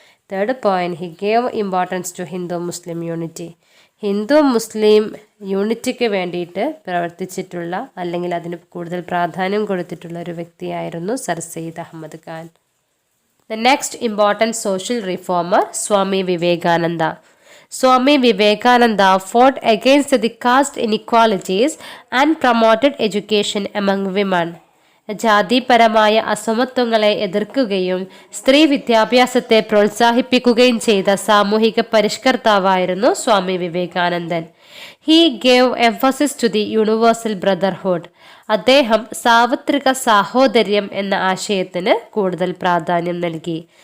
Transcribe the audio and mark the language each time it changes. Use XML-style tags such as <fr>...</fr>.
<en>Third point, he gave importance to Hindu Muslim unity.</en> <ml>Hindu മുസ്ലിം യൂണിറ്റിക്ക് വേണ്ടിയിട്ട് പ്രവർത്തിച്ചിട്ടുള്ള അല്ലെങ്കിൽ അതിന് കൂടുതൽ പ്രാധാന്യം കൊടുത്തിട്ടുള്ള ഒരു വ്യക്തിയായിരുന്നു sir Syed Ahmed Khan.</ml> <en>The next important social reformer Swami Vivekananda. Swami Vivekananda fought against the caste inequalities and promoted education among women.</en> <ml>ജാതിപരമായ അസമത്വങ്ങളെ എതിർക്കുകയും സ്ത്രീ വിദ്യാഭ്യാസത്തെ പ്രോത്സാഹിപ്പിക്കുകയും ചെയ്ത സാമൂഹിക പരിഷ്കർത്താവായിരുന്നു സ്വാമി വിവേകാനന്ദൻ.</ml> <en>He gave emphasis to the universal brotherhood.</en> <ml>അദ്ദേഹം സാർവത്രിക സാഹോദര്യം എന്ന ആശയത്തിന് കൂടുതൽ പ്രാധാന്യം നൽകി.</ml>